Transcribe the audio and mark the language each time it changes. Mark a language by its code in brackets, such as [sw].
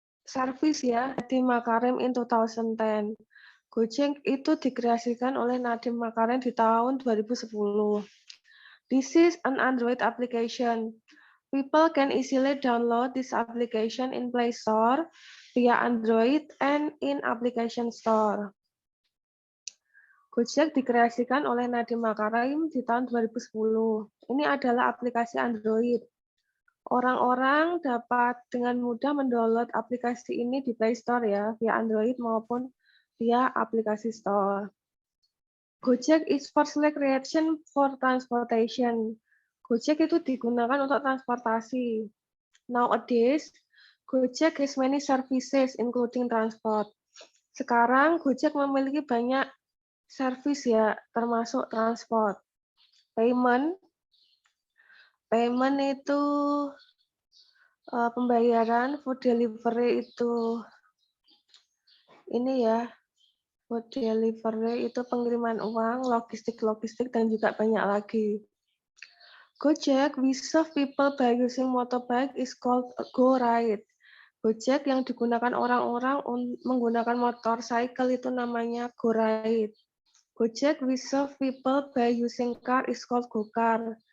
[en] service ya, Nadiem Makarim in 2010. [id] Gojek itu dikreasikan oleh Nadiem Makarim di tahun 2010. [en] This is an Android application. People can easily download this application in Play Store via Android and in Application Store. [id] Gojek dikreasikan oleh Nadiem Makarim di tahun 2010. Ini adalah aplikasi Android. Orang-orang dapat dengan mudah mendownload aplikasi ini di Play Store ya, via Android maupun via aplikasi Store. [en] Gojek is firstly creation for transportation. [id] Gojek itu digunakan untuk transportasi. [en] Nowadays, Gojek has many services including transport. [id] Sekarang Gojek memiliki banyak service ya, termasuk transport. Payment itu pembayaran, food delivery itu ini ya, food delivery itu pengiriman uang, logistik dan juga banyak lagi. [en] Gojek we serve people by using motorbike is called Go Ride. [id] Gojek yang digunakan orang-orang menggunakan motorcycle itu namanya Go Ride. [en] Gojek we serve people by using car is called Go Car.